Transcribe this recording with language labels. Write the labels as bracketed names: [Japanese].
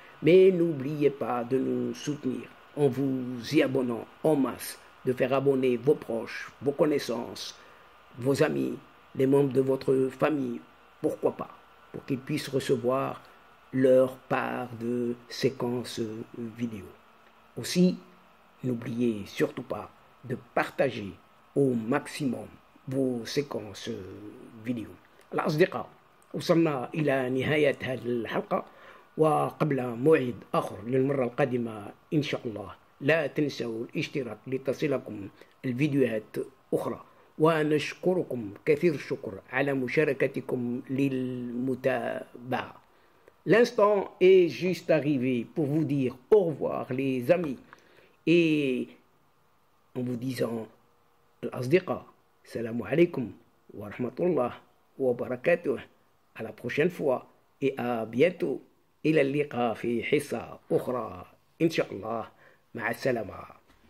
[French] Mais n'oubliez pas de nous soutenir en vous y abonnant en masse, de faire abonner vos proches, vos connaissances, vos amis, les membres de votre famille, pourquoi pas, pour qu'ils puissent recevoir leur part de séquences vidéo. Aussi, n'oubliez surtout pas de partager au maximum vos séquences vidéo. [Arabic] الأصدقاء، وصلنا إلى نهاية هذه الحلقة، وقبل موعد آخر للمرة القادمة إن شاء الله لا تنسوا الاشتراك لتصلكم الفيديوهات أخرى، ونشكركم كثير الشكر على مشاركتكم للمتابعة. [French] L'instant est juste arrivé pour vous dire au revoir les amis, et en vous disant [Arabic] الأصدقاء السلام عليكم ورحمة الله وبركاته. [French] À la prochaine fois et à bientôt. [Arabic] إلى اللقاء في حصة أخرى إن شاء الله. مع السلامة.